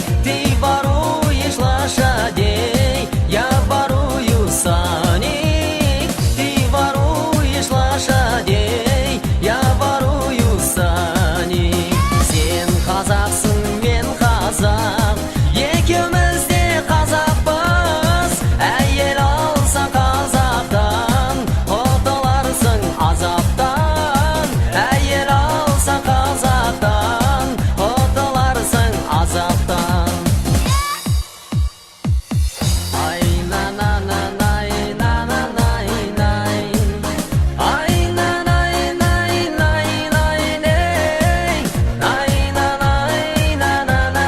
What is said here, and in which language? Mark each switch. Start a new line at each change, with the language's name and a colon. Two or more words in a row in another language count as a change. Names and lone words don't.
Russian: Ты воруешь лошадей, я ворую сани. Ты воруешь лошадей, я ворую сани.
Kazakh: Сен қазақсың, мен қазақ, екеуміз де қазақпыз. Әйел алсаң қазақтан, оталарсың азаптан. Әйел алсаң қазақтан, оталарсың азаптан. Ай на на на най на на най най. Ай на най най най най ней. Най на най на на